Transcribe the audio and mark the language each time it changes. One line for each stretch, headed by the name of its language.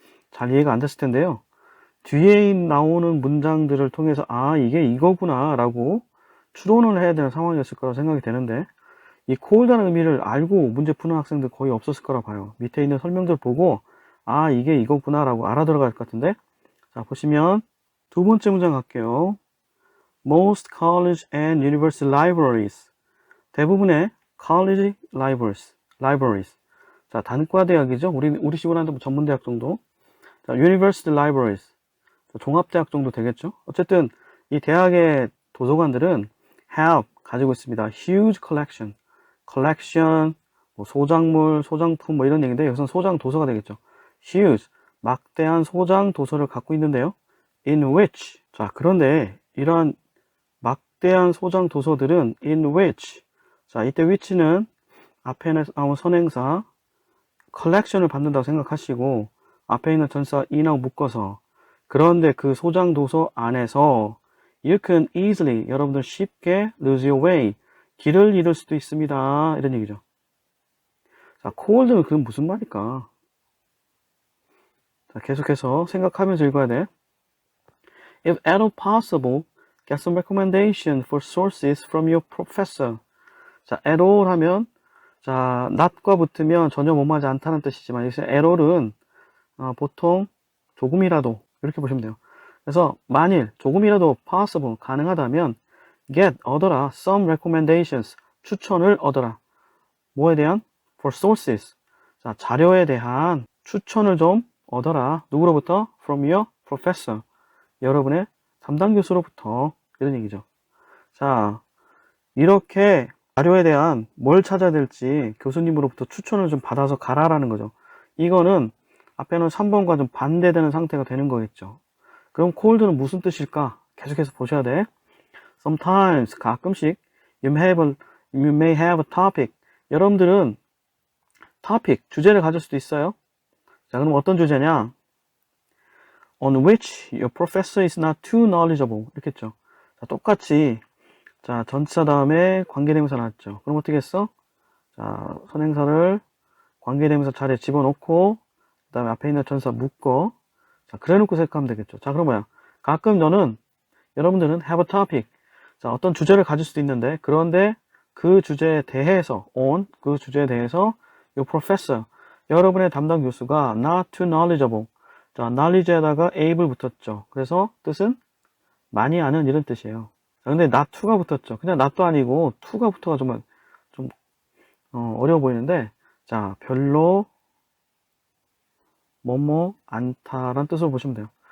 Korean: 잘 이해가 안 됐을 텐데요. 뒤에 나오는 문장들을 통해서 아, 이게 이거구나 라고 추론을 해야 되는 상황이었을 거라고 생각이 되는데, 이 cold라는 의미를 알고 문제 푸는 학생들 거의 없었을 거라 봐요. 밑에 있는 설명들 보고 아, 이게 이거구나 라고 알아들어갈 것 같은데, 자, 보시면 두 번째 문장 갈게요.
English: Most college and university libraries.
Korean: 대부분의
English: college libraries.
Korean: 자, 단과대학이죠. 우리 식으로 한다면 전문대학 정도.
English: 자, university libraries.
Korean: 자, 종합대학 정도 되겠죠. 어쨌든 이 대학의 도서관들은 have, 가지고 있습니다.
English: huge collection,
Korean: 뭐 소장물, 소장품 뭐 이런 얘기인데 여기서는 소장 도서가 되겠죠. huge, 막대한 소장 도서를 갖고 있는데요.
English: in which.
Korean: 자, 그런데 이러한 막대한 소장 도서들은 in which. 자, 이때 which는 앞에 나온 선행사 collection을 받는다고 생각하시고 앞에 있는 전사 in하고 묶어서, 그런데 그 소장 도서 안에서
English: you can easily,
Korean: 여러분들 쉽게
English: lose your way,
Korean: 길을 잃을 수도 있습니다. 이런 얘기죠. 자, cold는 그건 무슨 말일까? 자, 계속해서 생각하면서 읽어야 돼.
English: If at all possible, get some recommendation for sources from your professor.
Korean: 자, at all 하면 자, not과 붙으면 전혀 못마지 않다는 뜻이지만 여기서 at all은 보통 조금이라도 이렇게 보시면 돼요. 그래서 만일 조금이라도 possible, 가능하다면 get, 얻어라,
English: some recommendations,
Korean: 추천을 얻어라. 뭐에 대한?
English: for sources.
Korean: 자, 자료에 대한 추천을 좀 얻어라. 누구로부터?
English: from your professor.
Korean: 여러분의 담당 교수로부터. 이런 얘기죠. 자, 이렇게 자료에 대한 뭘 찾아야 될지 교수님으로부터 추천을 좀 받아서 가라라는 거죠. 이거는 앞에는 3번과 좀 반대되는 상태가 되는 거겠죠. 그럼 cold는 무슨 뜻일까? 계속해서 보셔야 돼.
English: Sometimes,
Korean: 가끔씩
English: you may have a topic.
Korean: 여러분들은 topic, 주제를 가질 수도 있어요. 자, 그럼 어떤 주제냐?
English: On which your professor is not too knowledgeable.
Korean: 이렇게 했죠. 자, 똑같이 자, 전치사 다음에 관계대명사 나왔죠. 그럼 어떻게 했어? 자, 선행사를 관계대명사 자리에 집어넣고 그 다음에 앞에 있는 전치사 묶어. 자, 그래 놓고 생각하면 되겠죠. 자, 그럼 뭐야? 가끔 여러분들은
English: have a topic.
Korean: 자, 어떤 주제를 가질 수도 있는데, 그런데 그 주제에 대해서, 그 주제에 대해서 your professor, 여러분의 담당 교수가
English: not too knowledgeable.
Korean: 자, knowledge에다가 able 붙었죠. 그래서 뜻은 많이 아는 이런 뜻이에요. 자, 근데 not to가 붙었죠. 그냥 not도 아니고 to가 붙어가 정말 좀 어려워 보이는데, 자, 별로 뭐뭐 않다라는 뜻으로 보시면 돼요.